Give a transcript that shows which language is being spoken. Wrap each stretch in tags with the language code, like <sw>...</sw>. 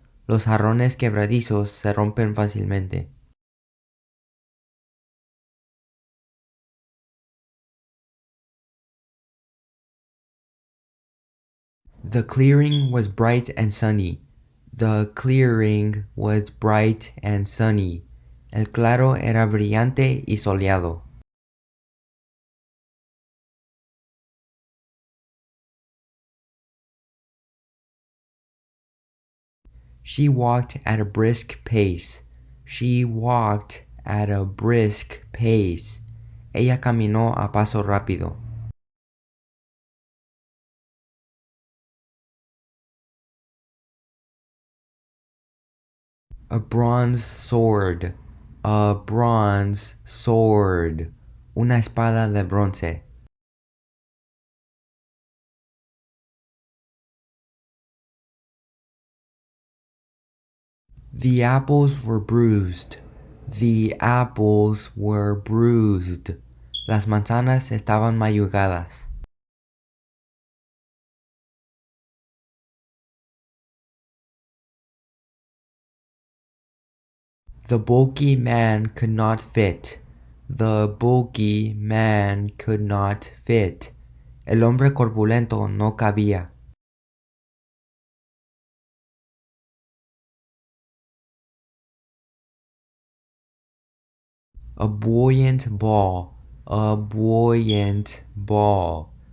<es>Los jarrones quebradizos se rompen fácilmente.</es> <en>The clearing was bright and sunny. The clearing was bright and sunny.</en> <es>El claro era brillante y soleado.</es> <en>She walked at a brisk pace. She walked at a brisk pace.</en> <es>Ella caminó a paso rápido.</es> <en>A bronze sword. A bronze sword.</en> <es>Una espada de bronce.</es> <en>The apples were bruised. The apples were bruised.</en> <es>Las manzanas estaban mayugadas.</es> <en>The bulky man could not fit. The bulky man could not fit.</en> <es>El hombre corpulento no cabía.</es> <en>A buoyant ball. A buoyant ball.</en>